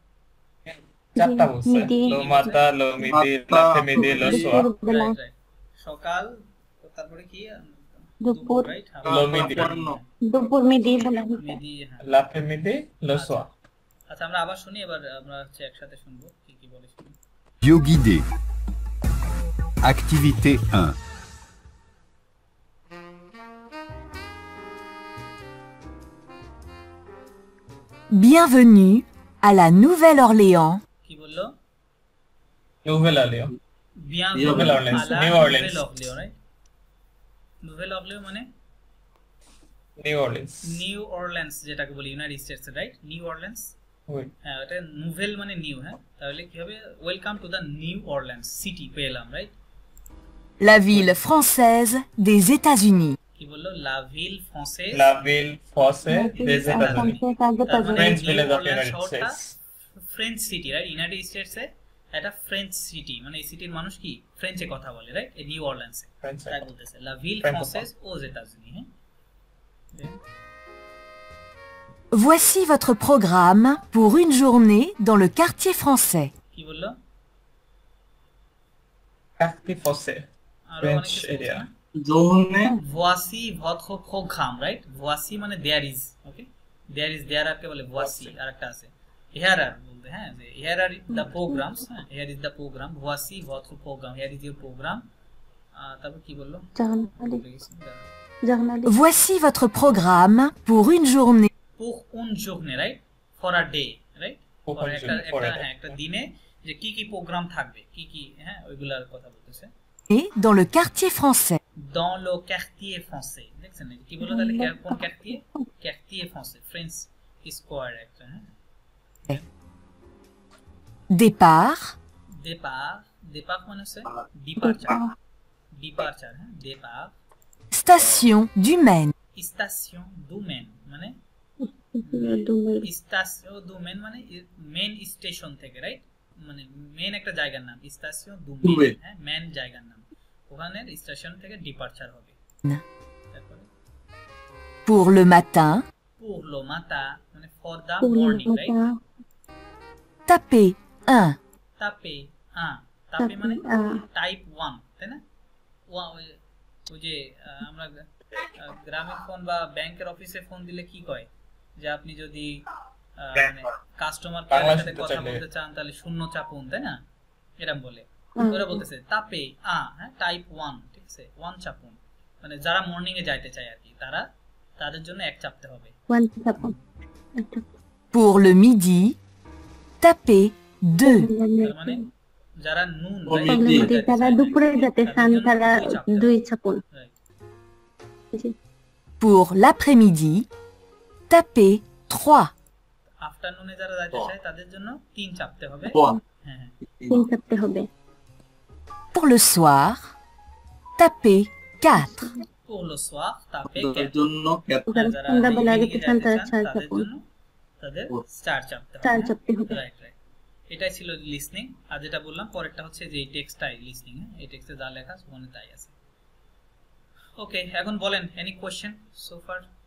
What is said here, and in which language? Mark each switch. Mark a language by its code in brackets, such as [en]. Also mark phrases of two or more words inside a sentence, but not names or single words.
[bn] চারটা বলছে, [fr] le matin, le midi, l'après-midi, le soir, [bn] সকাল, তারপরে কি দুপুর, রাইট, [fr] le midi, [bn] দুপুর, মিদি, মিদি, হ্যাঁ, [fr] l'après-midi, le soir. [bn] আচ্ছা, আমরা আবার শুনি, এবার আমরা হচ্ছে একসাথে শুনবো কি কি বলে, শুনি। [fr] Audio guidée. Activité 1. Bienvenue à la Nouvelle-Orléans. [bn] কি বললো? [fr] Nouvelle-Orléans. Nouvelle-Orléans, [en] New Orleans, right? [bn] Nouvelle-Orléans মানে [en] New Orleans, [bn] নিউ অরল্যান্স, যেটাকে বলি ইউনাইটেড স্টেটস, রাইট, নিউ অরল্যান্স, হ্যাঁ, এটা নোভেল মানে নিউ, হ্যাঁ, তাহলে কি হবে, [en] welcome to the New Orleans city [bn] পেলাম, রাইট। [fr] La ville française des États-Unis. [bn] কি বললো? [fr] La ville française, la ville française des États-Unis, [en] French village of United States, French city, [bn] রাইট, ইউনাইটেড স্টেটসে এটা ফ্রেঞ্চ সিটি, মানে এই সিটির মানুষ কি ফ্রেঞ্চে কথা বলে, রাইট? এই নিউ অরল্যান্ডসে তাই বলতেছে লা [fr] ville française aux États-Unis, [bn] হ্যাঁ। [fr] Voici votre programme pour une journée dans le quartier français. [bn] কি বললো? [fr] quartier français, [en] French area. [fr] Voici votre programme, right? [en] Voici মানে there is, okay? There is, there [bn] আরকে বলে [en] voici, [bn] আরেকটা আছে [en] here are [bn] বলতে, হ্যাঁ, [en] যে here are the programs, হ্যাঁ, here is the program, [fr] voici votre programme, [en] here is your program. [bn] তারপর কি বললো? [fr] Voici votre programme pour une journée. Pour une journée, [en] right? For a day, right? [bn] একটা দিনে যে কি কি প্রোগ্রাম থাকবে, কি কি, হ্যাঁ, ওইগুলার কথা বলতেছে। [fr] Et dans le quartier français. Dans le quartier français, [bn] দেখছেন কি বললো তাহলে? কোন quartier? [fr] Quartier français, [en] French is correct, [bn] হ্যাঁ। [fr] Départ. [bn] Départ মানে হচ্ছে departure, হ্যাঁ, [fr] départ. Station du Maine. Station du Maine [bn] মানে স্টেশন দু মেন মানে মেন স্টেশন থেকে, রাইট? মানে মেন একটা জায়গার নাম, স্টেশন দু মেন, হ্যাঁ, মেন জায়গার নাম, ওখানে স্টেশন থেকে ডিপারচার হবে। তারপরে [fr] Pour le matin. [bn] মানে [en] for the morning, [bn] রাইট? [fr] Tapez 1. [bn] তাপে মানে টাইপ 1, তাই না? ওই যে আমরা গ্রামীণ ফোন বা ব্যাংকের অফিসে ফোন দিলে কি কয় যে আপনি যদি মানে কাস্টমার কেয়ারের সাথে কথা বলতে চান তাহলে 0 চাপুন, তাই না? এরকম বলে। ওরা বলতেছে তাপে হ্যাঁ, টাইপ 1, ঠিক আছে, 1 চাপুন, মানে যারা মর্নিং এ যাইতে চায় আর কি, তাদের জন্য 1 চাপতে হবে। 1 চাপুন। [fr] Pour le midi, tapez 2. [bn] মানে যারা নুন, যারা দুপুরে যেতে চান তারা 2 চাপুন। [fr] Pour l'après-midi, tapez 3. [bn] আফটারনুনে যারা যাইতে চায় তাদের জন্য 3 চাপতে হবে। হ্যাঁ, 3 চাপতে হবে। [fr] Pour le soir, tapez 4. Pour le soir, tapez 4. [bn] জন্য যারা সন্ধ্যাবেলা যেতে চান তারা 4 চাপুন। তাদের 4 চাপতে হবে। 4 চাপতে হবে। রাইট। এটাই ছিল লিসনিং। আর যেটা বললাম পরেরটা হচ্ছে যে এই টেক্সটটাই লিসনিং, হ্যাঁ, এই টেক্সটে যা লেখা ওখানে তাই আছে। ওকে, এখন বলেন [en] any question so far?